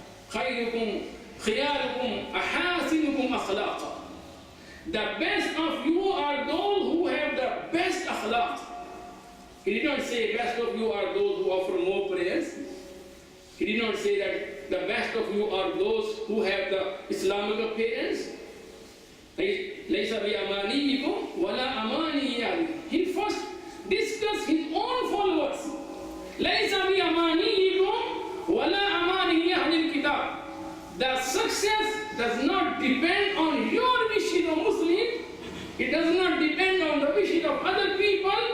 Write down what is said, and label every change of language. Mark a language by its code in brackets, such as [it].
[ar] خيركم خياركم أحاسنكم أخلاقا. [en] The best of you are those who have the best akhlaq. He did not say best of you are those who offer more prayers. He did not say that the best of you are those who have the Islamic appearance. [ar] ليس بأمانيكم ولا أماني أهلي. [en] He first discussed his own followers. [ar] ليس بأمانيكم ولا أماني أهل الكتاب. [en] The success does not depend on your wishes of Muslims. It does not depend on the wishes of other people.